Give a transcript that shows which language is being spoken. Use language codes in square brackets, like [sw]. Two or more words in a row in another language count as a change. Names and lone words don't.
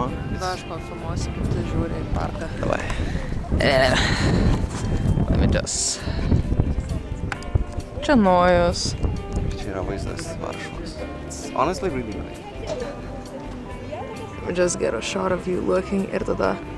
[lt] Va, aš pafilmuosiu, kaip tu žiūri į parką. Davai. [en] Let me just. [lt] Čia Nojus. Čia yra vaizdas Varšuvos. [en] It's honestly really nice. We just get a shot of you looking [lt] ir tada.